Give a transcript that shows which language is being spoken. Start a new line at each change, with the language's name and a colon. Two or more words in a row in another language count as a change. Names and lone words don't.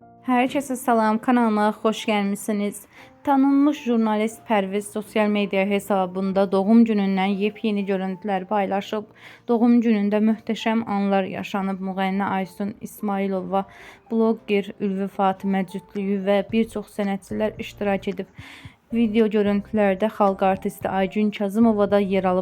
Turkish: Herkese salam, kanalıma hoş gelmişsiniz.
Azerbaijani: Tanınmış jurnalist Pərviz sosyal medya hesabında doğum günündən yepyeni görüntülər paylaşıb. Doğum günündə möhtəşəm anlar yaşanıb. Müğənni Aysun İsmailova, blogger Ülvi Fatimə cütlüyü və bir çox sənətçilər iştirak edib. Video görüntülərdə xalq artisti Aygün Kazımova da yer alıb.